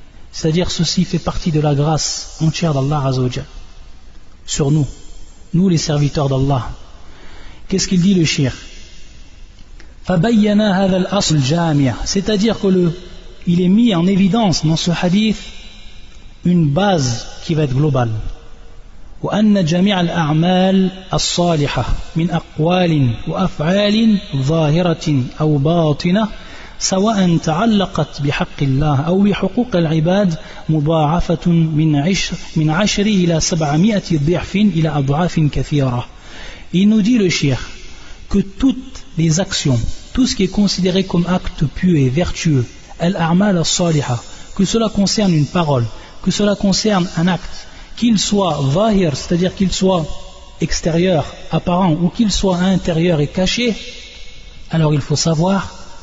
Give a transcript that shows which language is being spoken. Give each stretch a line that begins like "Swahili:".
French: C'est-à-dire, ceci fait partie de la grâce entière d'Allah azza wa jal sur nous, nous les serviteurs d'Allah. Qu'est-ce qu'il dit le shir?
Arabic: Fabayyana hadha al-asl al-jami',
French: c'est-à-dire que il est mis en évidence dans ce hadith une base qui va être globale.
Arabic: وأن جميع الأعمال الصالحة من أقوال وأفعال ظاهرة أو باطنة سواء تعلقت بحق الله أو بحقوق العباد مضاعفة من 10 إلى 700 ضعف إلى أضعاف كثيرة.
French: Il nous dit le cheikh que toutes les actions, tout ce qui est considéré comme acte pieux et vertueux, al-a'mal as-salihah, que cela concerne une parole, que cela concerne un acte, qu'il soit zahir, c'est-à-dire qu'il soit extérieur, apparent, ou qu'il soit intérieur et caché, alors il faut savoir,